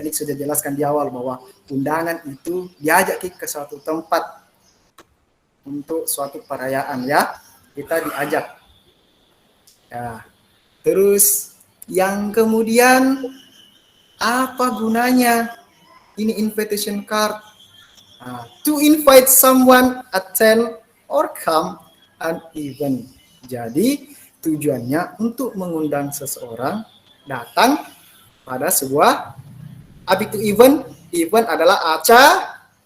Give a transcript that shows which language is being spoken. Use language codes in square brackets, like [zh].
[id] Nick sudah jelaskan di awal bahwa undangan itu diajak ke suatu tempat untuk suatu perayaan, ya. Kita diajak. Ya. Terus yang kemudian apa gunanya ini invitation card? [en] To invite someone attend or come an event. [id] Jadi tujuannya untuk mengundang seseorang datang pada sebuah event. Event adalah acara.